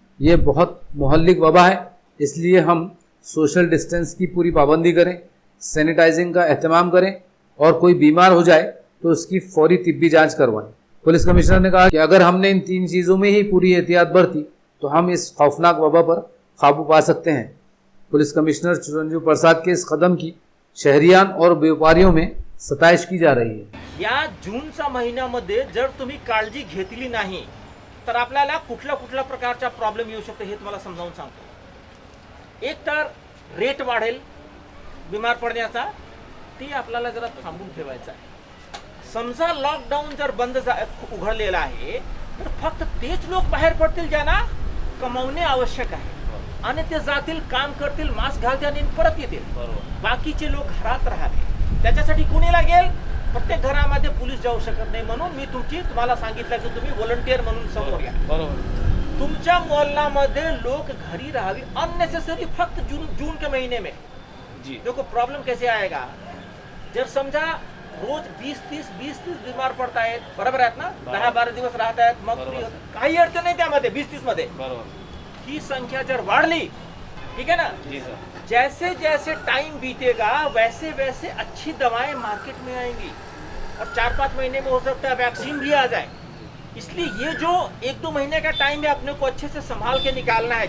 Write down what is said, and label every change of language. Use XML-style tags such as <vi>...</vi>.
<hi>ये बहुत मुहल्लिक वबा है, इसलिए हम सोशल डिस्टेंस की पूरी पाबंदी करें, सैनिटाइजिंग का एहतमाम करें और कोई बीमार हो जाए तो उसकी फौरी तिब्बी जांच करवाएं। पुलिस कमिश्नर ने कहा कि अगर हमने इन 3 चीज़ों में ही पूरी एहतियात बरती तो हम इस खौफनाक वबा पर काबू पा सकते हैं। पुलिस कमिश्नर चिरंजीव प्रसाद के इस कदम की शहरियान और व्यापारियों में सताइश की जा रही है।</hi> <mr>या जूनच्या महिन्यामध्ये जर तुम्ही काळजी घेतली नाही तर आपल्याला कुठल्या कुठल्या प्रकारचा प्रॉब्लेम येऊ शकतो हे तुम्हाला समजावून सांगतो। एक तर रेट वाढेल बीमार पडण्याचा, ती आपल्याला जरा थांबून ठेवायचं आहे। समजा लॉकडाऊन जर बंद उघडलेला आहे तर फक्त तेच लोक बाहेर पडतील ज्यांना कमावणे आवश्यक आहे आणि ते जातील, काम करतील, मास्क घालतील आणि परत येतील। बाकीचे लोक घरात राहावे, त्याच्यासाठी कोणी लागेल? प्रत्येक घरामध्ये पोलीस जाऊ शकत नाही, म्हणून मी तुम्हाला सांगितलं की तुम्ही व्हॉलंटियर म्हणून समोर या। तुमच्या मोहल्ल्यामध्ये लोक घरी राहावे अननेसेसरी फक्त</mr> <hi>जून के महीने में। देखो प्रॉब्लम कैसे आएगा,</hi> <mr>जर समजा रोज 20-30 बीमार पड़ता है, बराबर आहेत ना, 10-12 दिवस राहत आहेत, मग काही अडचण नाही त्यामध्ये 20-30 मध्ये। ही संख्या जर वाढली,</mr> <hi>ठीक है ना जी सर, जैसे जैसे टाइम बीतेगा वैसे वैसे अच्छी दवाएं मार्केट में आएंगी और 4-5 महीने में हो सकता है वैक्सीन भी आ जाए। इसलिए ये जो 1-2 महीने का टाइम है अपने को अच्छे से संभाल के निकालना है।</hi>